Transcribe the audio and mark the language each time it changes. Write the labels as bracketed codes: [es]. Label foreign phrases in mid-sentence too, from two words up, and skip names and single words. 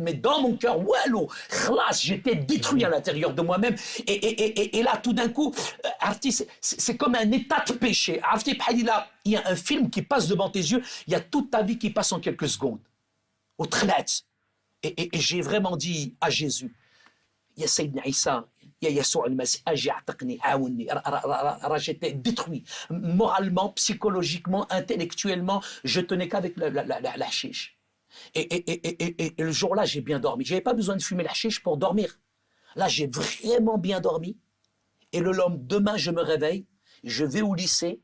[fr] Mais dans mon cœur, [ar] والو، خلاص, [fr] j'étais détruit à l'intérieur de moi-même. Et là, tout d'un coup, Arti, c'est comme un état de péché. Arti, il y a un film qui passe devant tes yeux, il y a toute ta vie qui passe en quelques secondes. Au thlète. Et j'ai vraiment dit à Jésus, [ar] يا سيدنا عيسى، يا يسوع المسيح، أجي أعتقني، عاوني. [fr] J'étais détruit. Moralement, psychologiquement, intellectuellement, je tenais qu'avec la chiche. Et le jour-là, j'ai bien dormi. Je n'avais pas besoin de fumer la chiche pour dormir. Là, j'ai vraiment bien dormi. Et le lendemain, je me réveille, je vais au lycée.